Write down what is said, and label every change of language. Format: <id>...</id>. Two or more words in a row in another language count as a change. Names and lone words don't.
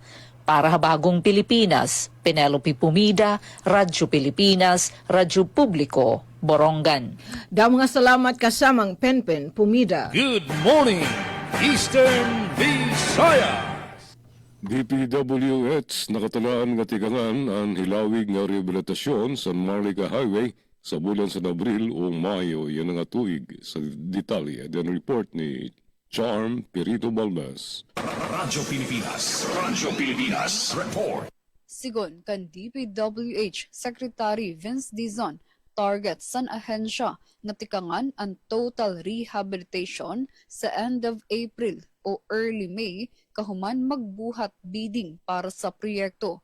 <war>Para ha Bagong Pilipinas, Penelope Pumida, Radyo Pilipinas, Radyo Publiko, Borongan. Da mga salamat kasamang Penpen Pumida.</war> <en>Good morning, Eastern Visayas.</en> <war>DPWH nakatalaan nga tigangan ang hilawig nga rehabilitasyon sa Marlica Highway sa bulan sa Abril o Mayo. Yan ang tuig sa detalye. Then report ni Charm Perito Balmes. Radyo Pilipinas Report. Sigon kan DPWH Secretary Vince Dizon, target san ahensya nga tikangan ang</war> <en>total rehabilitation</en> <war>sa</war> <en>end of April</en> <war>o</war> <en>early May</en> <war>kahuman magbuhat bidding para sa proyekto.</war>